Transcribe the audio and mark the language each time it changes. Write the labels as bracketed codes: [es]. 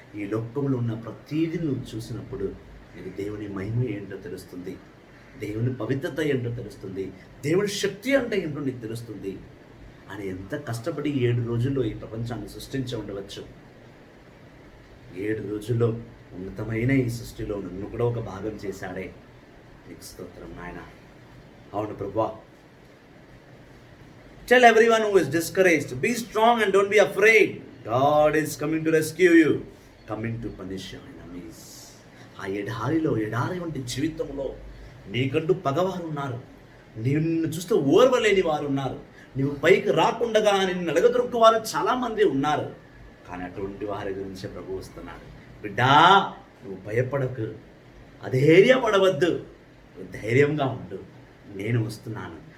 [te] ఈ లోకంలో ఉన్న ప్రతిదీ నువ్వు చూసినప్పుడు నీకు దేవుని మహిమ ఏంటో తెలుస్తుంది, దేవుని పవిత్రత ఏంటో తెలుస్తుంది, దేవుని శక్తి అంటే ఏంటో నీకు తెలుస్తుంది. ఆయన ఎంత కష్టపడి 7 రోజుల్లో ఈ ప్రపంచాన్ని సృష్టించి ఉండవచ్చు. 7 రోజుల్లో ఉన్నతమైన ఈ సృష్టిలో నన్ను కూడా ఒక భాగం చేశాడే. నీకు స్తోత్రం నాయన. అవును ప్రభువా. [en] Tell everyone who is discouraged, be strong and don't be afraid. God is coming to rescue you, coming to punish your enemies. [te] ఆ ఎడారి వంటి జీవితంలో నీకంటూ పగవారు ఉన్నారు, నిన్ను చూస్తే ఓర్వలేని వారు ఉన్నారు, నువ్వు పైకి రాకుండగా నిన్ను నలగదొరుకు వారు చాలామంది ఉన్నారు. కానీ అటువంటి వారి గురించి ప్రభు వస్తున్నాడు. బిడ్డా, నువ్వు భయపడకు, అధైర్యపడవద్దు, ధైర్యంగా ఉండు, నేను వస్తున్నాను.